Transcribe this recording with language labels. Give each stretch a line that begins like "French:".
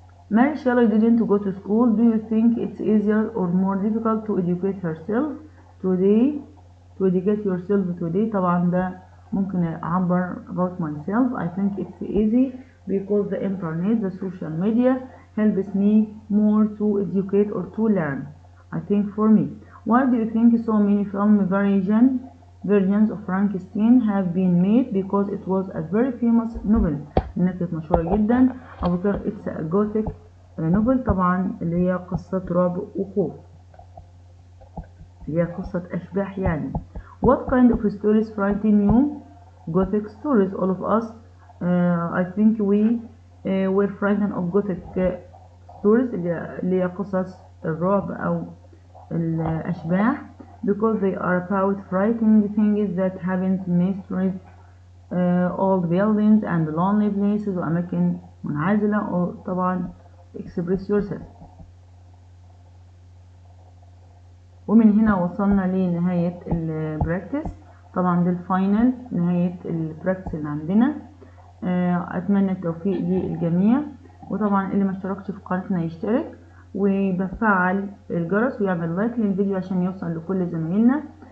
English: Mary Shelley didn't go to school. Do you think it's easier or more difficult to educate herself today? To educate yourself today.
Arabic: طبعا ده ممكن أعبر
English: about myself. I think it's easy because the internet, the social media helps me more to educate or to learn. I think for me. Why do you think so many film versions of Frankenstein have been made? Because it was a very famous novel.
Arabic: إنها كانت مشهورة جدا.
English: أو because it's a Gothic novel.
Arabic: طبعا اللي هي قصة رعب وخوف. اللي هي قصة أشباح يعني.
English: What kind of stories frighten you? Gothic stories. All of us, I think we were frightened of Gothic stories
Arabic: اللي هي قصص الرعب أو الأشباح
English: because they are about frightening things that happen to mysteries, old buildings and lonely places
Arabic: وأماكن منعزلة.
English: طبعا express yourself.
Arabic: ومن هنا وصلنا لنهاية البراكتس. طبعا ده الفاينل، نهاية البراكتس اللي عندنا. أتمنى التوفيق للجميع، وطبعا اللي ما اشتركش في قناتنا يشترك وبفعل الجرس ويعمل لايك للفيديو عشان يوصل لكل زمايلنا.